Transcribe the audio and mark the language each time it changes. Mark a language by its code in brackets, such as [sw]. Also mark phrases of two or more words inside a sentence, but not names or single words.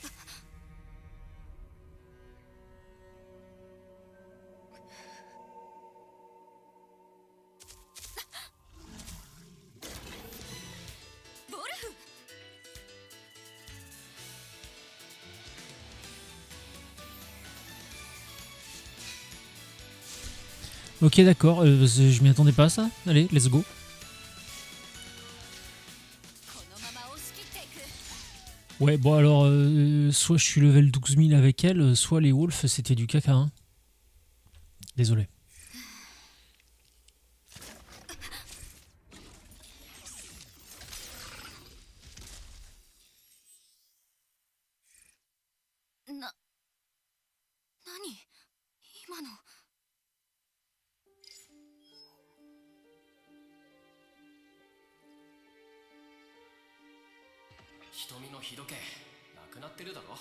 [ja] ボルフ。 [fr] Ok, d'accord, je m'y attendais pas à ça. Allez, [en] let's go. [ja] このまま押し切っていく。 [fr] Ouais, bon alors, soit je suis level 12 000 avec elle, soit les wolves c'était du caca. Hein. Désolé. [ja] 何今の。瞳の日時計なくなってるだろ。